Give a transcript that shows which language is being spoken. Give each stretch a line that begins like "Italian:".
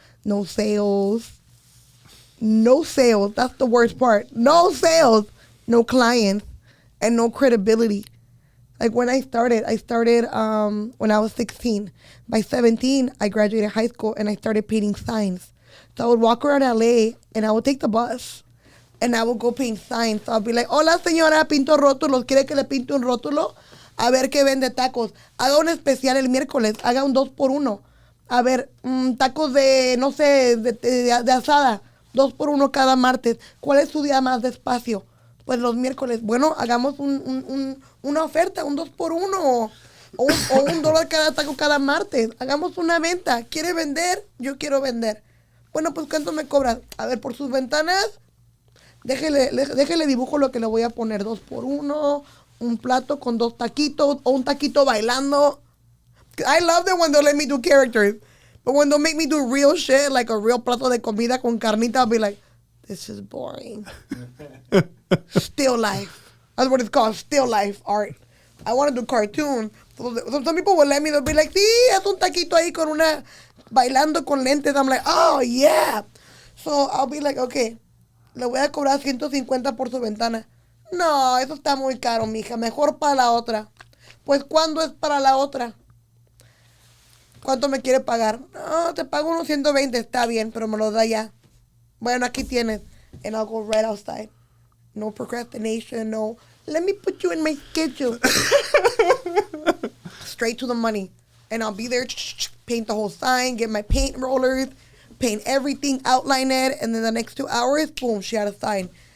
English: No sales. That's the worst part. No sales. No clients. And no credibility. Like when I started when I was 16. By 17, I graduated high school and I started painting signs. So I would walk around LA and I would take the bus and I would go paint signs. So I'll be like,
Spanish: hola señora, pinto rótulos. ¿Quiere que le pinte un rótulo? A ver qué vende tacos. Haga un especial el miércoles. Haga un 2x1. A ver, tacos de, no sé, de asada. 2x1 cada martes. ¿Cuál es su día más despacio? Pues los miércoles. Bueno, hagamos una oferta, un 2x1 o $1 cada taco cada martes. Hagamos una venta. ¿Quiere vender? Yo quiero vender. Bueno, pues ¿cuánto me cobras? A ver, por sus ventanas, déjele dibujo lo que le voy a poner. 2x1, un plato con 2 taquitos o un taquito bailando.
English: I love it when they let me do characters. But when they make me do real shit, like a real
Spanish: plato de comida con carnita,
English: I'll be like, this is boring. Still life. That's what it's called, still life art. I want to do cartoon. So some people will let me, they'll be like,
Spanish: sí, es un taquito ahí con una, bailando con lentes.
English: I'm like, oh, yeah. So I'll be like, okay,
Spanish: le voy a cobrar 150 por su ventana. No, eso está muy caro, mija. Mejor para la otra. Pues, ¿cuándo es para la otra? ¿Cuánto me quiere pagar? No, te pago unos 120, está bien, pero me lo da ya. Bueno, aquí tienes.
English: And I'll go right outside. No procrastination, no. Let me put you in my schedule. Straight to the money. And I'll be there, paint the whole sign, get my paint rollers, paint everything, outline it, and then the next 2 hours, boom, she had a sign.